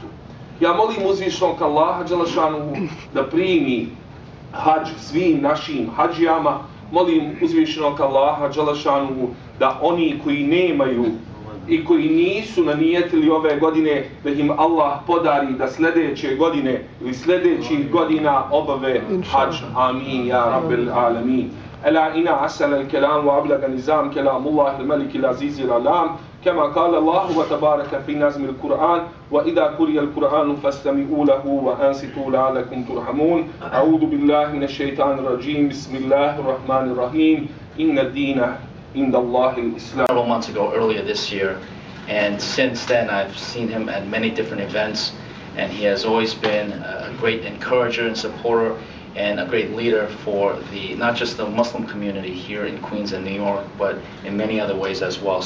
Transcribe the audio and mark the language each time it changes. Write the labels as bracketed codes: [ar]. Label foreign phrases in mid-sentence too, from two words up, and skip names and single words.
[bs] Ja molim uzvišnog Allaha dželešanuhu da primi hadž svim našim hadžijama. Molim uzvišenog Allaha dželešanuhu da oni koji nemaju i koji nisu nanijetili ove godine, da im Allah podari da sljedeće godine ili sljedećih godina obave hadž. [ar] آمين يا رب العالمين. ألا إن أصل الكلام وأبلغ نظام كلام الله الملك العزيز العلام. كما قال الله وتبارك في نظم القرآن وإذا قرئ القرآن فاستمعوا له وأنصتوا لعلكم ترحمون. أعوذ بالله من الشيطان الرجيم. بسم الله الرحمن الرحيم. إن الدين عند الله الإسلام. [en] Several months ago, earlier this year, and since then I've seen him at many different events, and he has always been a great encourager and supporter and a great leader for the not just the Muslim community here in Queens and New York, but in many other ways as well.